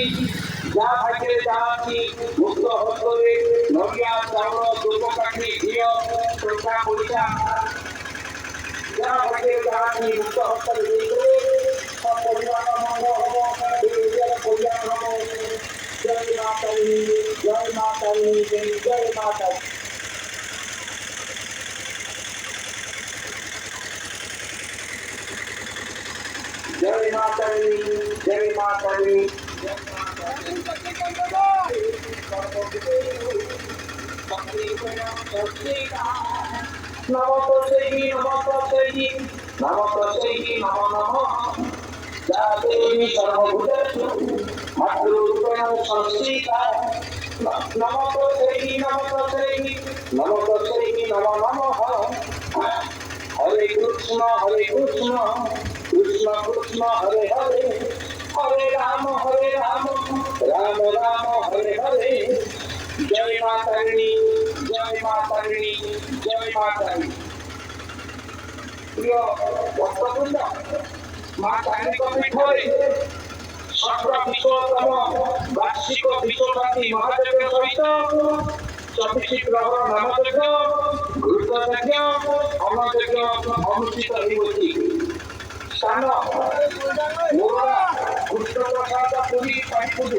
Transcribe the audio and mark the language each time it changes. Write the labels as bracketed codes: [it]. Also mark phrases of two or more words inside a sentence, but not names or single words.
[or] ଯାହା ଭାଗ୍ୟରେ ଯାହା ଅଛି ମୁକ୍ତ ହସ୍ତରେ ନଡ଼ିଆ, ଚାଉଳ, ଧୂପକାଠି, ଘିଅ, ଟଙ୍କା ପଇସା ଯାହା ଭାଗ୍ୟରେ ଯାହା ଅଛି ମୁକ୍ତ ହସ୍ତରେ ଦେଇଥିଲେ ସପରିବାର ମଙ୍ଗଳ ହବ, କଲ୍ୟାଣ ହବ। ଜୟ ମା ତାରିଣୀ, ଜୟ ମା ତାରିଣୀ, ଜୟ ମା ତାରିଣୀ। [hi] जय माता दी, जय माता दी, जय माता दी। [sa] नमो तस्मै, नमो तस्मै, नमो तस्मै, नमो नमः। या देवी सर्वभूतेषु मातृरूपेण संस्थिता। नमो तस्मै, नमो तस्मै, नमो तस्मै, नमो नमः। हरे कृष्ण, कृष्ण कृष्ण हरे हरे, हरे राम, राम राम, हरे हरे। [hi] जय माता तारिणी, जय माता तारिणी, जय माता तारिणी। [or] ପ୍ରିୟ ଭକ୍ତବୃନ୍ଦ, ମା ତାରିଣୀଙ୍କ ପୀଠରେ ଷଷ୍ଠ ବିଶ୍ୱତମ ବାର୍ଷିକ ବିଶ୍ୱଶାନ୍ତି ମହାଯଜ୍ଞ ସହିତ 24 ଗ୍ରହର ନାମଯଜ୍ଞ, ଘୃତଯଜ୍ଞ, ଅନ୍ନଯଜ୍ଞ ଅନୁଷ୍ଠିତ ହେଉଅଛି। ସ୍ଥାନ ମୋରଡ଼ା, କୃଷ୍ଣପ୍ରସାଦ ପୁରୀ ପାଣିପୁର।